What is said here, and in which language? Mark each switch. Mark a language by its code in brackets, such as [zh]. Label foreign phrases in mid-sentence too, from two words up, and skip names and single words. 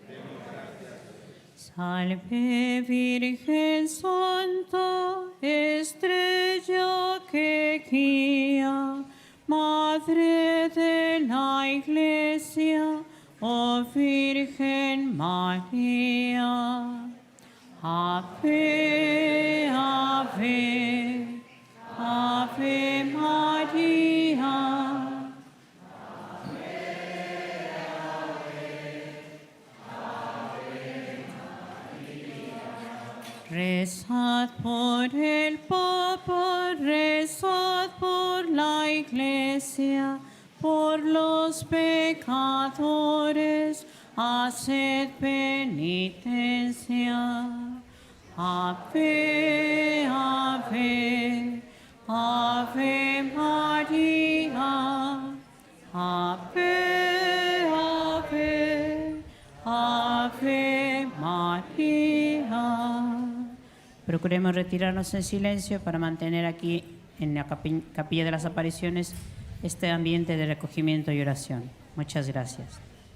[es] Salve Virgen Santa, estrella que guía, Madre de la Iglesia, oh Virgen María. [la] Ave, ave, ave María. [es] Rezad por el Papa, rezad por la Iglesia, por los pecadores, haced penitencia. [la] Ave, ave, ave María. Ave, ave, ave María. [es] Procuremos retirarnos en silencio para mantener aquí en la capilla de las apariciones este ambiente de recogimiento y oración. Muchas gracias.